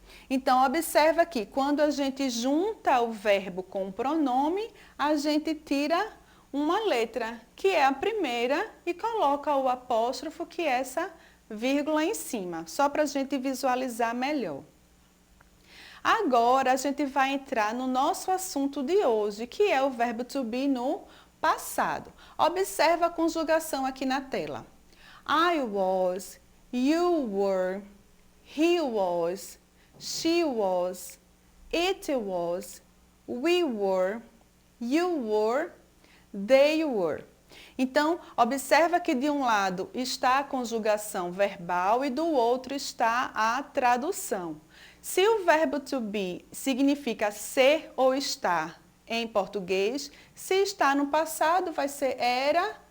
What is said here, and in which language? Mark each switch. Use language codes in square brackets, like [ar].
[pt] Então, observa aqui, quando a gente junta o verbo com o pronome, a gente tira uma letra, que é a primeira, e coloca o apóstrofo, que é essa vírgula em cima, só para a gente visualizar melhor. Agora, a gente vai entrar no nosso assunto de hoje, que é o verbo to be no passado. Observa a conjugação aqui na tela. [en] I was, you were, he was, she was, it was, we were, you were, they were. [pt] Então, observa que de um lado está a conjugação verbal e do outro está a tradução. Se o verbo to be significa ser ou estar em português, se está no passado vai ser era